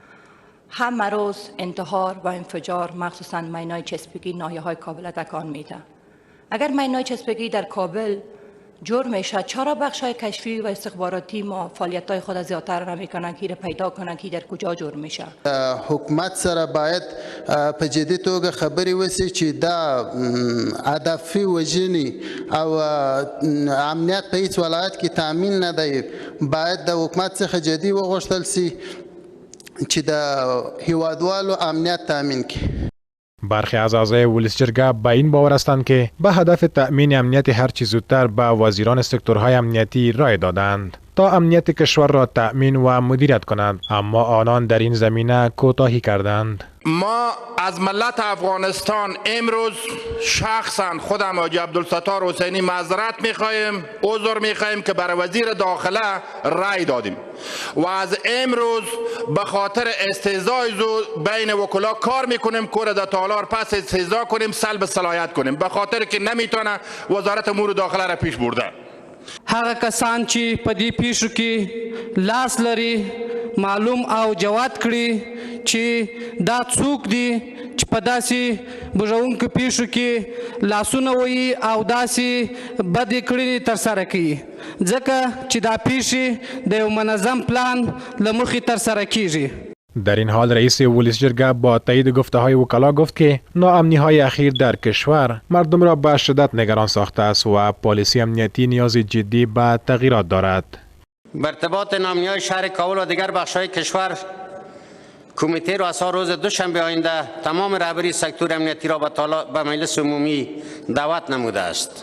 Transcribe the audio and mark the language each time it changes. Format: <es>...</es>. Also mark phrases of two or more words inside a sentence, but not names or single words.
<fa>همه روز انتحار و انفجار مخصوصاً مینای چسبگی ناحیه‌های کابل تکان میده. اگر مینای چسبگی در کابل جور میشه، چرا بخشای کشفی و استخباراتی ما فعالیت‌های خود زیادتر نمیکنن که پیدا کنن که در کجا جور میشه؟</fa> <ps>حکومت سره باید په جدي توګه خبرې وسی چې دا هدفي وژنې او امنیت په هیڅ ولایت کې تامین نه دی. باید د حکومت څخه جدي وغوښتل سي چې د هیوادوالو امنیت تامین کړي.</ps> <fa>برخی از اعضای ولسی جرگه به این باور هستند که به هدف تأمین امنیت هر چه زودتر به وزیران سکتورهای امنیتی رای دادند تا امنیت کشور را تأمین و مدیریت کنند، اما آنان در این زمینه کوتاهی کردند. ما از ملت افغانستان امروز شخصا خودم حاجی عبدالستار حسینی معذرت میخواهیم، عذر میخواهیم که برای وزیر داخله رای دادیم و از امروز به خاطر استهزای بین وکلا کار میکنیم که در تالار پس استهزا کنیم، سلب صلاحیت کنیم، به خاطر که نمیتونه وزارت امور داخله را پیش برده.</fa> <ps>هغه کسان چې په دې پیښو کې لاس لري معلوم او جواد کړي چې دا څوک دي چې په داسې بوژونکو پیښو کې لاسونه وهي او داسې بدې کړنې ترسره کوي، ځکه چې دا پیښې د یو منظم پلان له مخې ترسره کیږي.</ps> <fa>در این حال رئیس ولسی جرگه با تایید گفته‌های وکلا گفت که ناامنی‌های اخیر در کشور مردم را به شدت نگران ساخته است و پالیسی امنیتی نیاز جدی به تغییرات دارد. بر ارتباط ناامنی‌های شهر کابل و دیگر بخش‌های کشور کمیته رؤسا روز دوشنبه آینده تمام رهبری سکتور امنیتی را به مجلس عمومی دعوت نموده است.</fa>